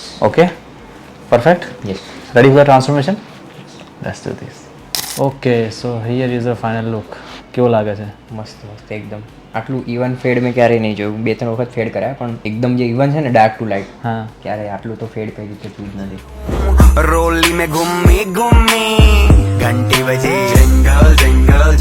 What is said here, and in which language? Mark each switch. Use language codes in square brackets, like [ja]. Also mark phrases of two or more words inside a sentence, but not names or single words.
[en] Okay, perfect. Yes. Ready for transformation? Let's do this. Okay, so here is a final look. [gu] કેવો લાગે છે? મસ્ત મસ્ત એકદમ. આટલું ઇવન ફેડ મેં ક્યારેય નહીં જોયું. 2-3 વખત ફેડ કર્યા પણ એકદમ જે ઇવન છે ને [en] dark to light, [gu] હા, ક્યારેય આટલું તો ફેડ કઈ રીતે થયું જ નથી. [hi] रोली में घूमी घूमी घंटी बजे जंगल जंगल